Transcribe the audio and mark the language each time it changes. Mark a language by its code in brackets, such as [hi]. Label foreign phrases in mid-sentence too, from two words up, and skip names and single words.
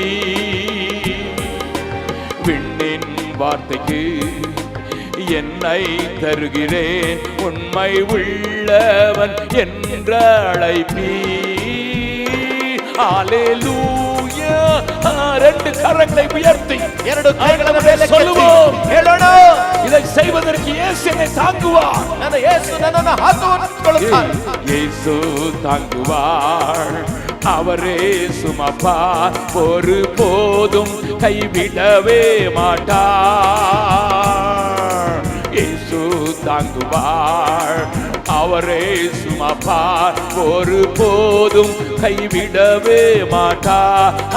[ta] விண்ணின் வார்த்தைக்கு என்னை தருகிறேன், உண்மை உள்ளவன் என்ற அழைப்பீ. ஹalleluya. ரெண்டு கரங்களை உயர்த்தி [kn] ಎರಡು ಕೈಗಳನ್ನು ಮೇಲೆ [ta] சொல்லுவோம். [kn] ಹೇಳೋಣ. [ta] இதை செய்வதற்கு இயேசு என்னை தாங்குவார். [kn] ನನ್ನ ಯೇಸು ನನ್ನನ್ನು ಹಾದುಕೊಳ್ಳುತ್ತಾನೆ. [ta] இயேசு தாங்குவார், அவரே சுமப்பார், ஒரு போதும் கைவிடவே மாட்டார். இயேசு தாங்குவார், அவரே சுமப்பார், ஒரு போதும் கைவிடவே மாட்டார்.